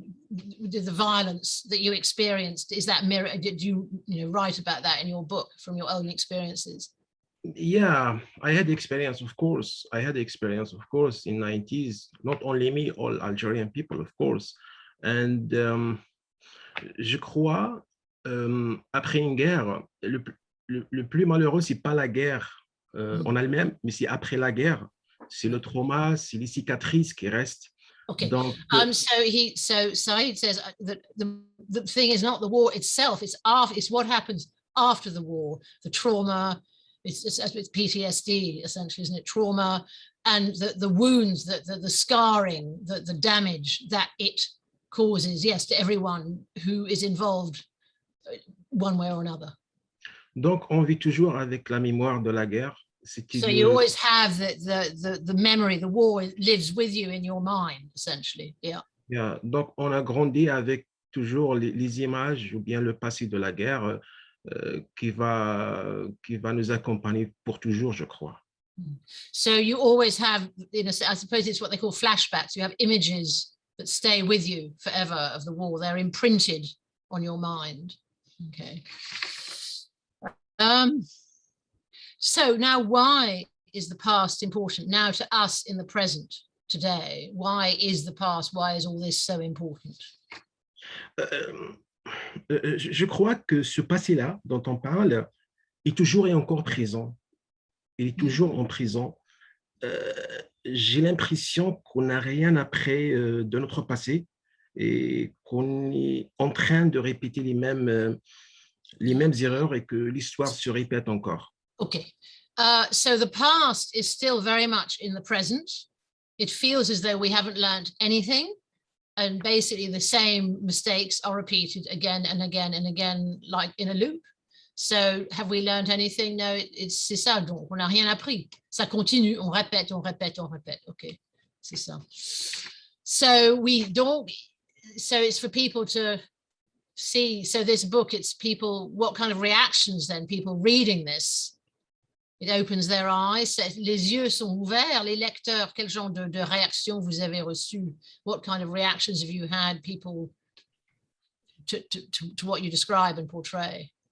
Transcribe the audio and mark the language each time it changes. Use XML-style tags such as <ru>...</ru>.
<en>the violence that you experienced, is that mirror? Did you write about that in your book from your own experiences? Yeah, I had experience, of course. I had experience, of course, in 90s, not only me, all Algerian people, of course.</en> <fr>And je crois, après une guerre, le plus malheureux, c'est pas la guerre en elle-même, mais c'est après la guerre. C'est le trauma, c'est les cicatrices qui restent.</fr> <en>Okay.</en> <fr>Donc,</fr> <en>so Saïd says that the thing is not the war itself, it's what happens after the war, the trauma. It's PTSD essentially, isn't it? Trauma and the wounds, the scarring, the damage that it causes, yes, to everyone who is involved one way or another.</en> <fr>Donc, on vit toujours avec la mémoire de la guerre.</fr> <en>So you always have the memory, the war lives with you in your mind, essentially. Yeah. Yeah.</en> <fr>Donc, on a grandi avec toujours les images ou bien le passé de la guerre qui va nous accompagner pour toujours, je crois.</fr> <en>So you always have, I suppose it's what they call flashbacks. You have images that stay with you forever of the war. They're imprinted on your mind. Okay. So now, why is the past important now to us in the present today? Why is the past? Why is all this so important?</en> <fr>Je crois que ce passé-là dont on parle est toujours et encore présent. Il est toujours en prison. J'ai l'impression qu'on n'a rien appris de notre passé et qu'on est en train de répéter les mêmes erreurs et que l'histoire se répète encore.</fr> <en>Okay. So the past is still very much in the present. It feels as though we haven't learned anything. And basically the same mistakes are repeated again and again and again, like in a loop. So have we learned anything?</en> <fr>No, c'est ça. Donc, on n'a rien appris. Ça continue, on répète, on répète, on répète.</fr> <en>Okay,</en> <fr>c'est ça.</fr> <en>So it's for people to see. So this book, it's people, what kind of reactions then? People reading this, it opens their eyes.</en> <fr>Les yeux sont ouverts, les lecteurs, quel genre de réactions vous avez reçues?</fr> <en>What kind of reactions have you had, people, to what you describe and portray?</en>